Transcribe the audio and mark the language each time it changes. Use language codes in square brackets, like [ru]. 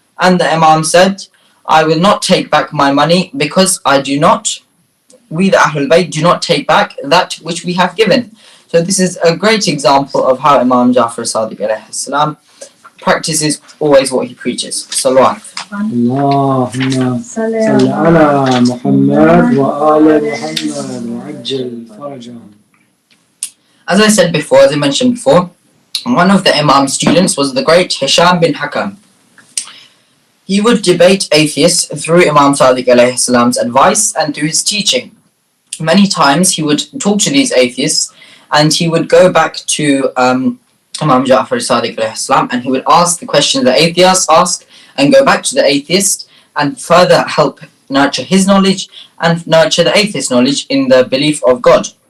[en] And the Imam said, "I will not take back my money because we the Ahlul Bayt do not take back that which we have given." So this is a great example of how Imam Ja'far Sadiq alayhi salam practices always what he preaches. Salawat. [ar] اللهم صل على محمد وآل محمد وعجل فرجهم. [en] As I said before, as I mentioned before, one of the Imam's students was the great Hisham bin Hakam. He would debate atheists through Imam Sadiq alayhi salam's advice and through his teaching. Many times he would talk to these atheists and he would go back to Imam Ja'far Sadiq alayhi salam and he would ask the questions the atheists ask and go back to the atheist and further help nurture his knowledge and nurture the atheist knowledge in the belief of God.